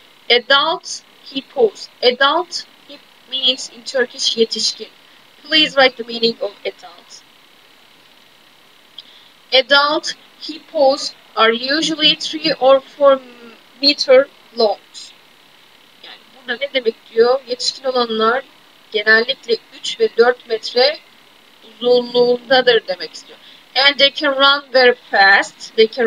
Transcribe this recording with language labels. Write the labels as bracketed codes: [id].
[en] Adult hippos. Adult means in Turkish yetişkin. Please write the meaning of adult. Adult hippos are usually 3 or 4 meter long. [tr] Yani burada ne demek diyor? Yetişkin olanlar genellikle 3 ve 4 metre uzunluğundadır demek istiyor. [en] And they can run very fast.